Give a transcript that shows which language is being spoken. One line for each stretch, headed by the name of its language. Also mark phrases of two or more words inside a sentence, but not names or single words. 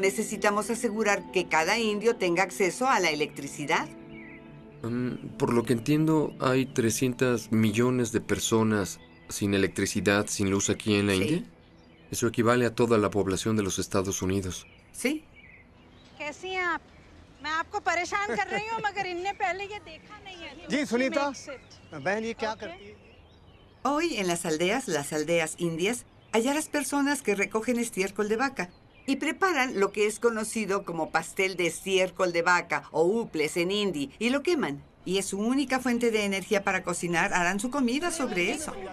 Spanish: Necesitamos asegurar que cada indio tenga acceso a la electricidad. Por lo que entiendo, hay 300 millones de personas sin electricidad, sin luz aquí en la India. Eso equivale a toda la población de los Estados Unidos. Sí.
Hindi: कैसी हैं आप? मैं आपको परेशान कर रही हूँ मगर इनने पहले ये देखा नहीं है। जी सुनीता, बहन ये क्या करती है?
Spanish: Hoy en las aldeas indias, hallarás personas que recogen estiércol de vaca y preparan lo que es conocido como pastel de estiércol de vaca o uples en hindi y lo queman. Y es su única fuente de energía para cocinar. Harán su comida sobre eso.